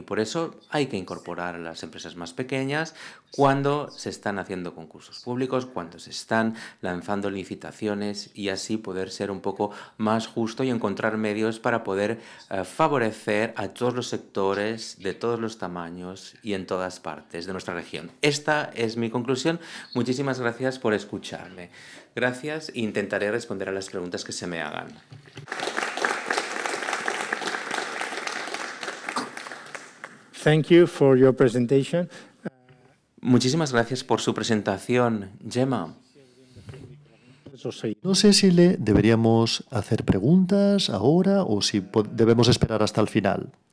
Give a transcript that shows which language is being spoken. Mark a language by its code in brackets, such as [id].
[es] Y por eso hay que incorporar a las empresas más pequeñas cuando se están haciendo concursos públicos, cuando se están lanzando licitaciones, y así poder ser un poco más justo y encontrar medios para poder favorecer a todos los sectores, de todos los tamaños y en todas partes de nuestra región. Esta es mi conclusión. Muchísimas gracias por escucharme. Gracias, e intentaré responder a las preguntas que se me hagan. [en] Thank you for your presentation. [es] Muchísimas gracias por su presentación, Gemma. No sé si le deberíamos hacer preguntas ahora o si debemos esperar hasta el final.